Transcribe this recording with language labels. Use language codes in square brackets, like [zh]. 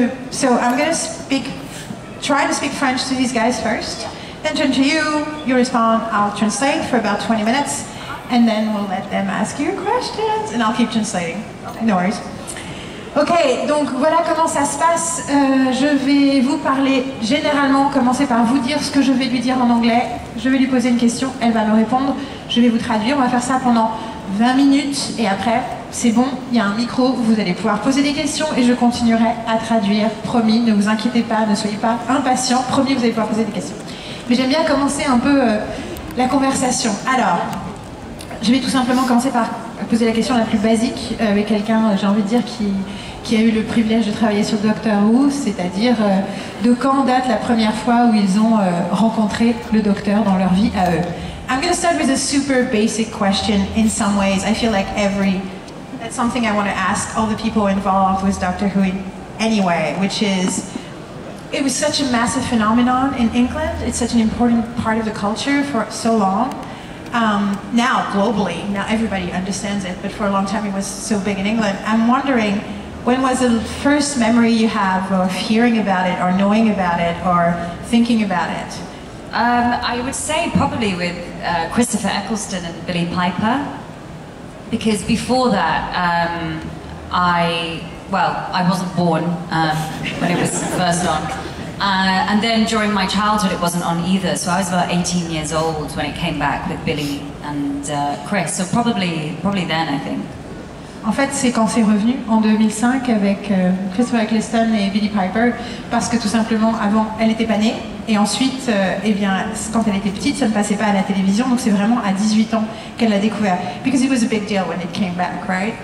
[en] So I'm going to try to speak French to these guys first. Then turn to you. You respond. I'll translate for about 20 minutes. And then we'll let them ask you questions. And I'll keep translating. No worries. [fr] Ok, donc voilà comment ça se passe. Je vais vous parler généralement, commencer par vous dire ce que je vais lui dire en anglais. Je vais lui poser une question, elle va me répondre. Je vais vous traduire, on va faire ça pendant 20 minutes. Et après, c'est bon, il y a un micro, vous allez pouvoir poser des questions et je continuerai à traduire. Promis, ne vous inquiétez pas, ne soyez pas impatients. Promis, vous allez pouvoir poser des questions. Mais j'aime bien commencer un peu la conversation. Alors, je vais tout simplement commencer par poser la question la plus basique avec quelqu'un, j'ai envie de dire, qui a eu le privilège de travailler sur Doctor Who, c'est-à-dire de quand date la première fois où ils ont rencontré le docteur dans leur vie à eux. [en] I'm going to start with a super basic question in some ways. I feel like that's something I want to ask all the people involved with Doctor Who anyway, which is, it was such a massive phenomenon in England. It's such an important part of the culture for so long. Now, globally, now everybody understands it, but for a long time it was so big in England. I'm wondering, when was the first memory you have of hearing about it, or knowing about it, or thinking about it? I would say probably with Christopher Eccleston and Billy Piper, because before that, I wasn't born when it was first on. And then during my childhood it wasn't on either, so I was about 18 years old when it came back with Billy and Chris, so probably then I think. [fr] En fait, c'est quand c'est revenu en 2005 avec Christopher Eccleston et Billy Piper, parce que tout simplement avant elle n'était pas née, et ensuite eh bien, quand elle était petite ça ne passait pas à la télévision, donc c'est vraiment à 18 ans qu'elle l'a découvert. [en] Because it was a big deal when it came back, right?